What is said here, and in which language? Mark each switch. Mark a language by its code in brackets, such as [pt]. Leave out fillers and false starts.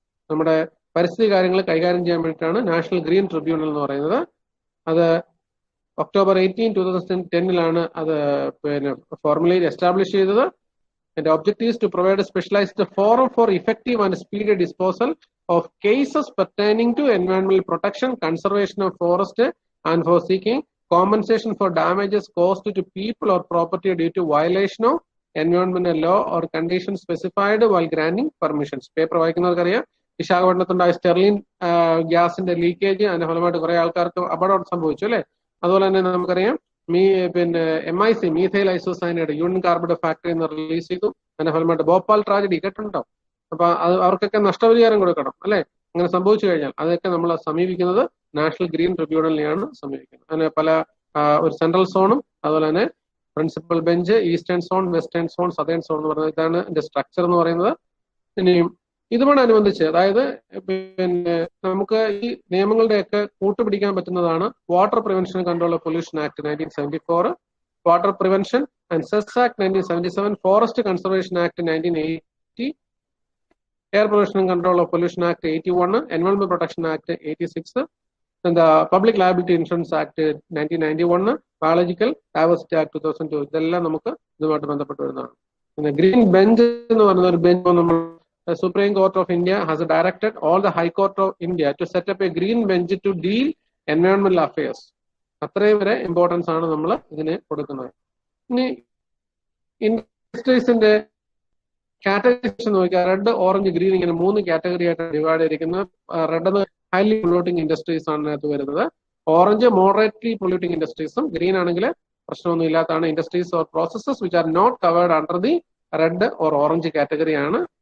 [ml] നമ്മുടെ പരിസ്ഥിതി കാര്യങ്ങൾ കൈകാര്യം ചെയ്യാൻ വേണ്ടിയിട്ടാണ് നാഷണൽ ഗ്രീൻ ട്രിബ്യൂണൽ എന്ന് പറയുന്നത്. അത് October 18, 2010 അത് പിന്നെ ഫോർമലി എസ്റ്റാബ്ലിഷ് ചെയ്തത്. [en] And the objective is to provide a specialized forum for effective and speedy disposal of cases pertaining to environmental protection, conservation of forest, and for seeking compensation for damages caused to people or property due to violation of environmental law or conditions specified while granting permissions. [ml] Paper വായിക്കുന്നവർക്കറിയാം, വിശാഖപട്ടണത്തുണ്ടായ സ്റ്റെർലിൻ ഗ്യാസിന്റെ leakage, അതിന്റെ ഫലമായിട്ട് കുറെ ആൾക്കാർക്ക് അപകടം സംഭവിച്ചു അല്ലെ. അതുപോലെ തന്നെ നമുക്കറിയാം പിന്നെ MIC methyl isocyanide union carbide factory എന്ന് റിലീസ് ചെയ്തു. അതിന്റെ ഫലമായിട്ട് ഭോപ്പാൽ ട്രാജഡി കേട്ടിട്ടുണ്ടോ? അപ്പൊ അവർക്കൊക്കെ നഷ്ടപരിഹാരം കൊടുക്കണം അല്ലെ. അങ്ങനെ സംഭവിച്ചു കഴിഞ്ഞാൽ അതൊക്കെ നമ്മൾ സമീപിക്കുന്നത് നാഷണൽ ഗ്രീൻ ട്രിബ്യൂണലിനെയാണ് സമീപിക്കുന്നത്. അതിന് പല ഒരു സെൻട്രൽ സോണും അതുപോലെ തന്നെ principal bench, eastern zone, western zone, southern zone എന്ന് പറയുന്നത്, ഇതാണ് ഇതിന്റെ സ്ട്രക്ചർ എന്ന് പറയുന്നത്. ഇനിയും ഇതുമായിട്ടനുബന്ധിച്ച്, അതായത് പിന്നെ നമുക്ക് ഈ നിയമങ്ങളുടെയൊക്കെ കൂട്ടുപിടിക്കാൻ പറ്റുന്നതാണ് water prevention and control of pollution act 1974, water prevention [en] and Cess Act 1977, Forest Conservation Act 1980, Air Pollution and Control of Pollution Act 81, Environmental Protection Act 86, and the Public Liability Insurance Act 1991, Biological Diversity Act 2002. [ml] ഇതെല്ലാം നമുക്ക് ഇതുമായിട്ട് ബന്ധപ്പെട്ട് വരുന്നതാണ്. പിന്നെ green bench എന്ന് പറയുന്ന ഒരു bench നമ്മൾ [en] Supreme Court of India has directed all the High Court of India to set up a green bench to deal environmental affairs. [ml] അത്രയും വരെ ഇമ്പോർട്ടൻസ് ആണ് നമ്മൾ ഇതിന് കൊടുക്കുന്നത്. ഇനി ഇൻഡസ്ട്രീസിന്റെ കാറ്റഗറീസ് നോക്കിയാൽ റെഡ്, ഓറഞ്ച്, ഗ്രീൻ ഇങ്ങനെ 3 കാറ്റഗറി ആയിട്ട് ഡിവൈഡ് ചെയ്തിരിക്കുന്നത്. റെഡ് ഹൈലി പൊള്യൂട്ടിംഗ് ഇൻഡസ്ട്രീസ് ആണ് ഇതിനകത്ത് വരുന്നത്. ഓറഞ്ച് മോഡറേറ്റ്ലി പൊള്യൂട്ടിംഗ് ഇൻഡസ്ട്രീസും, ഗ്രീൻ ആണെങ്കിൽ പ്രശ്നമൊന്നും ഇല്ലാത്തതാണ് [en] industries or processes which are not covered under the red or orange category [ml] ആണ്.